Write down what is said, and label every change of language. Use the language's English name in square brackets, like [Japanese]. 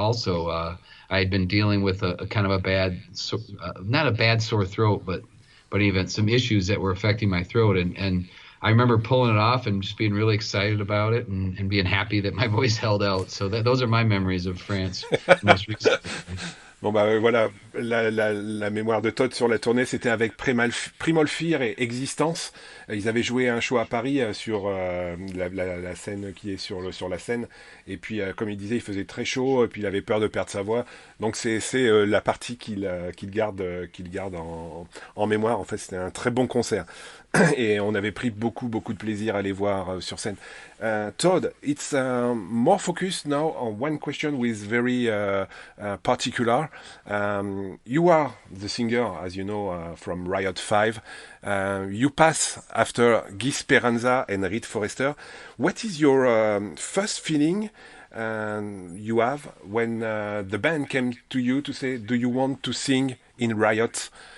[English] Also, I had been dealing with a kind of a bad, not a bad sore throat, but even some issues that were affecting my throat. And I remember pulling it off and just being really excited about it and being happy that my voice held out. So those are my memories of France most recently. [French] Bon bah voilà, la mémoire de Todd sur la tournée, c'était avec Primal Fear et Existence. Ils avaient joué un show à Paris sur la scène qui est sur la scène. Et puis, comme il disait, il faisait très chaud, et puis il avait peur de perdre sa voix. Donc c'est la partie qu'il garde en mémoire. En fait, c'était un très bon concert. Et on avait pris beaucoup de plaisir à les voir sur scène. [English] Todd, it's more focused now on one question with very particular. You are the singer, as you know, from Riot 5. You pass after Guy Speranza and Reed Forrester. What is your first feeling you have when the band came to you to say, do you want to sing in Riot?